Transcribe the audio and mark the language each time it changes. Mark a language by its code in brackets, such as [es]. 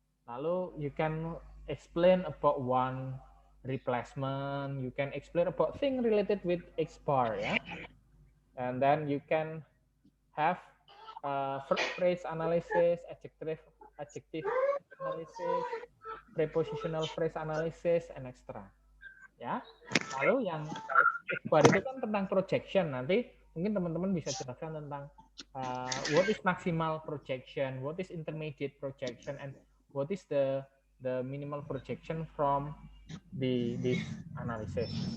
[en] Lalu you can explain about one replacement, you can explain about thing related with X-bar ya. And then you can have phrase analysis, adjective analysis, prepositional phrase analysis, and extra. Ya. [id] Lalu yang X-bar itu kan tentang projection. [en] Nanti mungkin teman-teman bisa jelaskan tentang what is maximal projection, what is intermediate projection, and what is the minimal projection from this analysis.